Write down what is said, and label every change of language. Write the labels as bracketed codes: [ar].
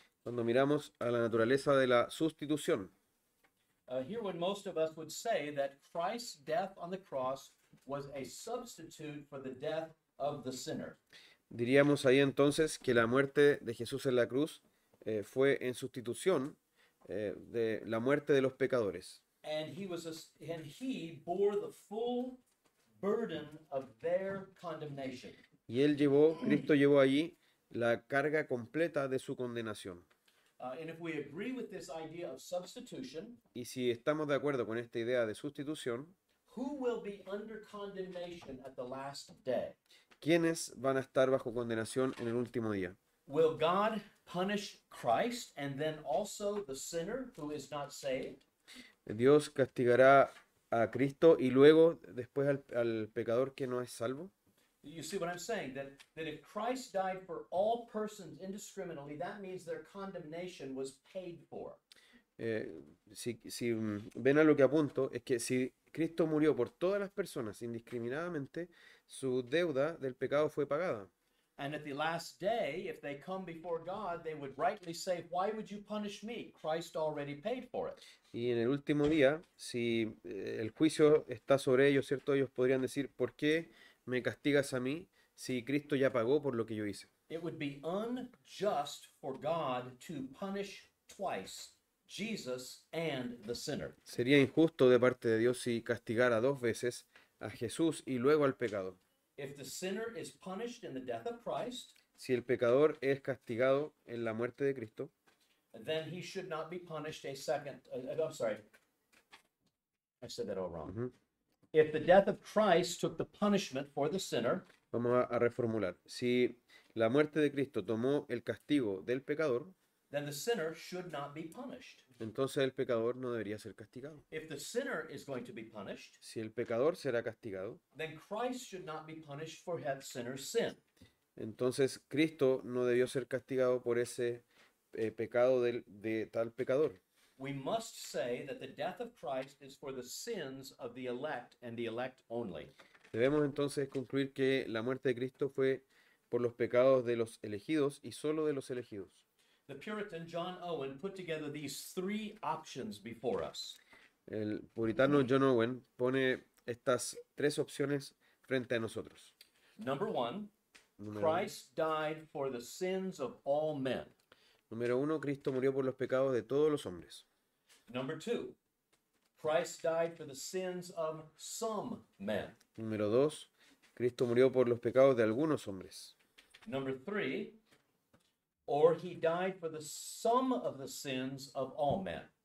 [es] cuando miramos a la naturaleza de la sustitución. [en] Here, when most of us would say that Christ's death on the cross was a substitute for the death of the sinner. [es] Diríamos ahí entonces que la muerte de Jesús en la cruz fue en sustitución de la muerte de los pecadores. [en] And he bore the full burden of their condemnation. [es] Y Cristo llevó allí la carga completa de su condenación. [en] And if we agree with this idea of substitution, [es] Y si estamos de acuerdo con esta idea de sustitución, [en] who will be under condemnation at the last day? [es] ¿quiénes van a estar bajo condenación en el último día? [en] Will God punish Christ and then also the sinner who is not saved? [es] Dios castigará a Cristo y luego después al pecador que no es salvo. [en] You see what I'm saying? That if Christ died for all persons indiscriminately, that means their condemnation was paid for. [es] Si ven a lo que apunto, es que si Cristo murió por todas las personas indiscriminadamente, su deuda del pecado fue pagada. [en] And at the last day, if they come before God, they would rightly say, "Why would you punish me? Christ already paid for it." [es] Y en el último día, si el juicio está sobre ellos, ¿cierto? Ellos podrían decir, ¿por qué me castigas a mí si Cristo ya pagó por lo que yo hice? [en] It would be unjust for God to punish twice Jesus and the sinner. [es] Sería injusto de parte de Dios si castigara dos veces a Jesús y luego al pecado. [en] If the sinner is punished in the death of Christ, [es] Si el pecador es castigado en la muerte de Cristo, [en] then he should not be punished a second. I'm sorry. I said that all wrong. If the death of Christ took the punishment for the sinner, [es] vamos a reformular. Si la muerte de Cristo tomó el castigo del pecador, [en] then the sinner should not be punished. [es] entonces el pecador no debería ser castigado. [en] If the sinner is going to be punished, [es] Si el pecador será castigado, [en] then Christ should not be punished for that sinner's sin. [es] entonces Cristo no debió ser castigado por ese pecado de tal pecador. [en] We must say that the death of Christ is for the sins of the elect and the elect only. [es] Debemos entonces concluir que la muerte de Cristo fue por los pecados de los elegidos y solo de los elegidos. [en] The Puritan John Owen put together these three options before us. [es] El puritano John Owen pone estas tres opciones frente a nosotros. [en] Number one, [es] Número [en] Christ died for the sins of all men. [es] Número 1, Cristo murió por los pecados de todos los hombres. [en] Number 2, Christ died for the sins of some men. [es] Número 2, Cristo murió por los pecados de algunos hombres. [en] Number 3, or he died for the sum of the sins of all men.